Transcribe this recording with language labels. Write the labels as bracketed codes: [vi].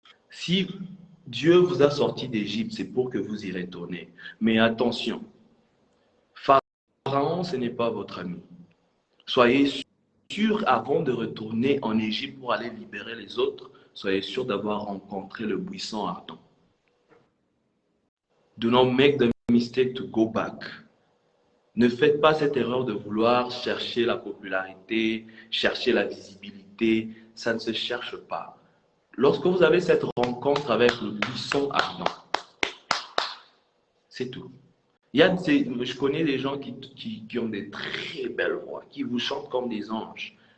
[fr] Si Dieu vous a sorti d'Égypte, c'est pour que vous y retournez. Mais attention, Pharaon, ce n'est pas votre ami. Soyez sûr, avant de retourner en Égypte pour aller libérer les autres, soyez sûr d'avoir rencontré le buisson ardent. [en] Do not make the mistake to go back. [fr] Ne faites pas cette erreur de vouloir chercher la popularité, chercher la visibilité. Ça ne se cherche pas. Lorsque vous avez cette rencontre avec le buisson ardent, c'est tout. Je connais des gens qui ont des très belles voix, qui vous chantent comme des anges.